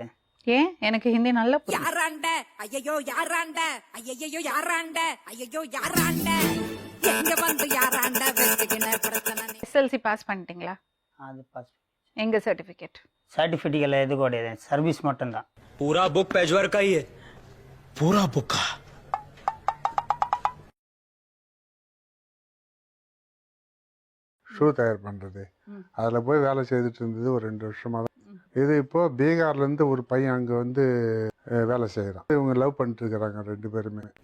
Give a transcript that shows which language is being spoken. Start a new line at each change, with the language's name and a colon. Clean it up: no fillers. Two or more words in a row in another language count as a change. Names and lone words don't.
Tamil: ஏன்? எனக்கு ஹிந்தி நல்லா புரியும். யாராண்ட ஐயோ யாராண்ட ஐயோ யாராண்ட ஐயோ யாராண்ட எங்க வந்து யாராண்ட வெச்சுக்கின பிரச்சனை. எஸ்எல்சி பாஸ் பண்ணிட்டீங்களா? அது பாஸ். எங்க சர்டிபிகேட்? சர்டிஃபிகேட் எல்லாம் எது கிடையாது, சர்வீஸ் மட்டும் தான்.
Hindi: पूरा बुक पेजवर का ही है, पूरा बुक का।
Tamil: ஷூ தயார் பண்ணுறது, அதில் போய் வேலை செய்துட்டு இருந்தது ஒரு 2 வருஷமாக தான். இது இப்போ பீகார்லேருந்து ஒரு பையன் அங்கே வந்து வேலை செய்கிறான். இவங்க லவ் பண்ணிட்டு இருக்கிறாங்க 2 பேருமே.